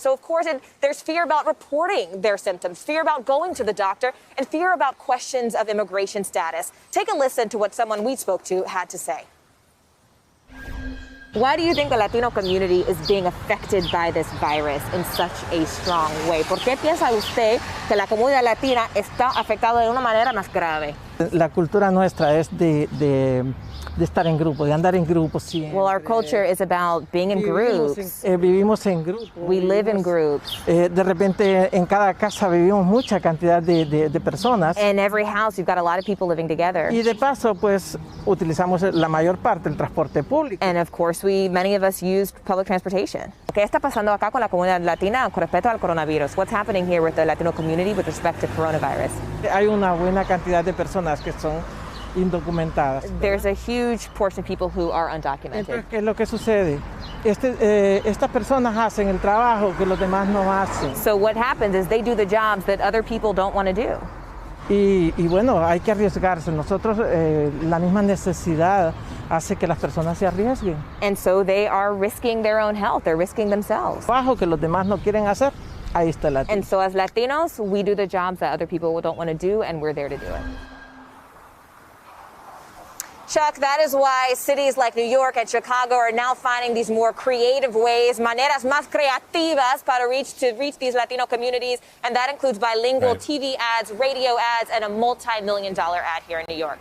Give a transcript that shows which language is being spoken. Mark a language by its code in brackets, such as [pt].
[en] So, of course, there's fear about reporting their symptoms, fear about going to the doctor, and fear about questions of immigration status. Take a listen to what someone we spoke to had to say. Why do you think the Latino community is being affected by this virus in such a strong way? [es] ¿Por qué piensa usted que la comunidad latina está afectada de una manera más grave? La cultura nuestra es de estar en grupo, de andar en grupos siempre. [en] Well, our culture is about being in groups. [es] Vivimos en grupos. [en] We live in groups. [es] De repente en cada casa vivimos mucha cantidad de personas. [en] In every house, you've got a lot of people living together. [es] Y de paso, pues, utilizamos la mayor parte del transporte público. [en] And of course, many of us use public transportation. [es] ¿Qué está pasando acá con la comunidad latina con respecto al coronavirus? [en] What's happening here with the Latino community with respect to coronavirus? [es] Hay una buena cantidad de personas que son indocumentadas. [en] There's a huge portion of people who are undocumented. [es] Entonces, ¿qué es lo que sucede? Estas personas hacen el trabajo que los demás no hacen. [en] So what happens is they do the jobs that other people don't want to do. [es] Y bueno, hay que arriesgarse. Nosotros, la misma necesidad hace que las personas se arriesguen. [en] And so they are risking their own health. They're risking themselves. [es] Trabajo que los demás no quieren hacer, ahí está el latino. [en] And so as Latinos, we do the jobs that other people don't want to do, and we're there to do it. Chuck, that is why cities like New York and Chicago are now finding these more creative ways, [es] maneras más creativas para [en] reach these Latino communities, and that includes bilingual TV ads, radio ads, and a multi-million-dollar ad here in New York.